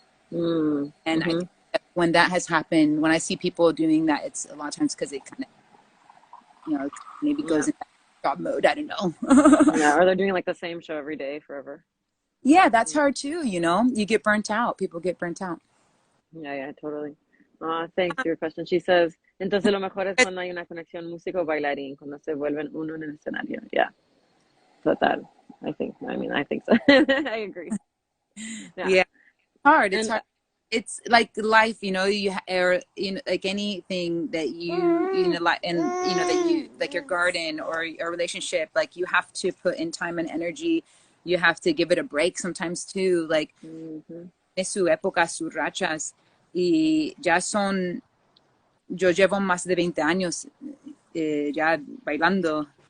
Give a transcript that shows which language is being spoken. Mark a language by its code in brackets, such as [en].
[en] And I think that when that has happened, when I see people doing that, it's a lot of times because it kind of, you know, maybe goes into job mode. I don't know. Or they're doing like the same show every day forever. Yeah, that's hard too. You know, you get burnt out. People get burnt out. Yeah, totally. Thanks for your question. She says, [es] entonces lo mejor es cuando hay una conexión músico-bailarín, cuando se vuelven uno en el escenario. [en] Yeah. Total. I think so. I agree. Yeah. Hard. It's hard. it's like life, you know, or like anything that like, and that you like your garden or a relationship, like you have to put in time and energy. You have to give it a break sometimes too. [es] Like es su época, sus rachas, y ya son. Yo llevo más de 20 años ya bailando.